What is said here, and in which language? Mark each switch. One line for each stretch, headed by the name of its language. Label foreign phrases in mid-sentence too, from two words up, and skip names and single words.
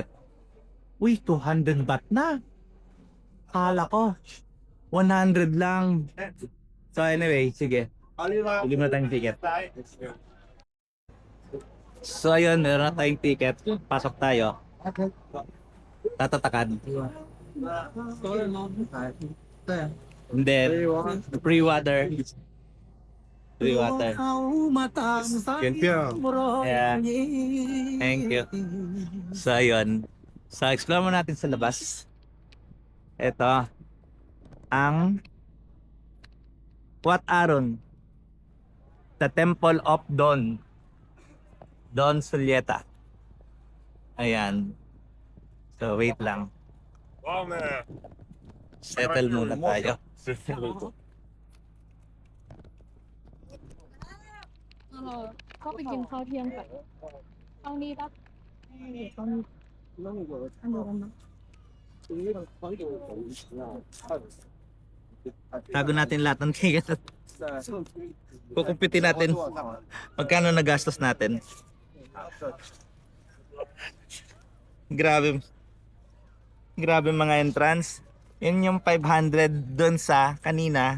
Filipino: Uy, 200 baht na. Kala ko, 100 lang.
English: So anyway,
Filipino: sige. Bili muna tayong ticket. So ayun, meron na tayong ticket. Pasok tayo. Tatatakad.
English: And then, free water. Free water. Thank you. Yeah. Thank you. So,
Filipino: ayun. So, explore mo natin sa labas. Ito. Ang Wat Aron.
English: The Temple of Dawn. Dawn Sulieta.
Filipino: Ayan. So, wait lang.
English: Wow, man.
Filipino: Settle muna tayo.
Thai: ก็ไปกินข้าวเที่ยงกันเอานี้ปะเอานี้อันเดียวกันนะ
Filipino: Tago natin lahat ng ticket at kukumpitin natin magkano nagastos natin. Grabe. Grabe mga entrance. Yun yung 500 doon sa kanina.